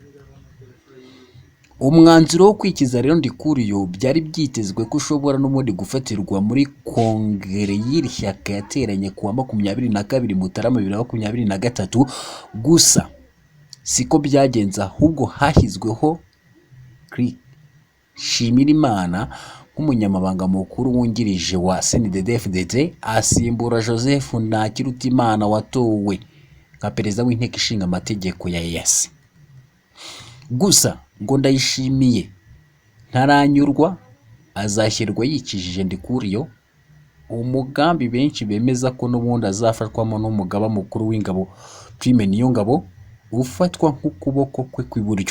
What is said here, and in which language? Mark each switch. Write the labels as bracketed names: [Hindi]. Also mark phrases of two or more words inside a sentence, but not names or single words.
[Kinyarwanda] Umwanzuro wo kwikiza rero Ndikuriyo byari byitezwe ko ushobora n'ubundi gufatirwa muri kongere y'iri shyaka yateranye kuwa 22 Mutarama 2023. Gusa siko byagenze, ahubwo hashyizweho Nshimirimana nk'umunyamabanga mukuru wungirije wa CNDD-FDD, asimbura Joseph Ntakirutimana watowe nka Perezida w'Inteko Ishinga Amategeko ya EAC. Gusa ngo Ndayishimiye ntaranyurwa, azashyirwa yikijije Ndikuriyo, umugambi benshi bemeza ko n'ubundi azafatwamo n'umugaba mukuru w'ingabo Prime Niyongabo ufatwa nk'ukuboko kwe kw'iburyo.